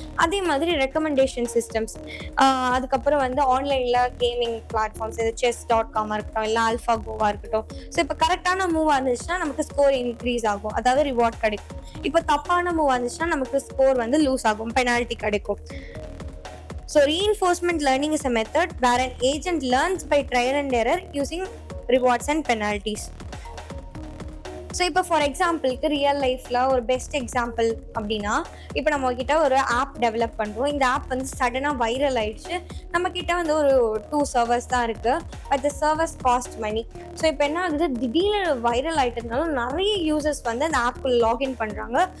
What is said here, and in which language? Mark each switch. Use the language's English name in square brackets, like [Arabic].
[Tamil] அதே மாதிரி recommendation systems, அதுக்கப்புறம் வந்து ஆன்லைனில் கேமிங் பிளாட்ஃபார்ம்ஸ், இது chess.com இருக்கட்டும் இல்லை ஆல்ஃபா கோவா இருக்கட்டும். ஸோ இப்போ கரெக்டான மூவ் இருந்துச்சுன்னா நமக்கு ஸ்கோர் இன்க்ரீஸ் ஆகும், அதாவது ரிவார்ட் கிடைக்கும். இப்போ தப்பான மூவ் இருந்துச்சுன்னா நமக்கு ஸ்கோர் வந்து லூஸ் ஆகும், பெனால்ட்டி கிடைக்கும். [English] So reinforcement learning is a method where an agent learns by trial and error using rewards and penalties. [Tamil] So இப்போ ஃபார் எக்ஸாம்பிளுக்கு ரியல் லைஃப்பில் ஒரு பெஸ்ட் எக்ஸாம்பிள் அப்படின்னா, இப்போ நம்மக்கிட்ட ஒரு ஆப் டெவலப் பண்ணுறோம். இந்த ஆப் வந்து சடனாக வைரல் ஆகிடுச்சு. நம்மக்கிட்ட வந்து ஒரு 2 சர்வர்ஸ் தான் இருக்குது, [English] But the servers cost money. [Tamil] So இப்போ என்ன ஆகுது, திடீர்னு வைரல் ஆகிட்டதுனால நிறைய யூசர்ஸ் வந்து அந்த ஆப்புக்குள்ள லாகின் பண்ணுறாங்க.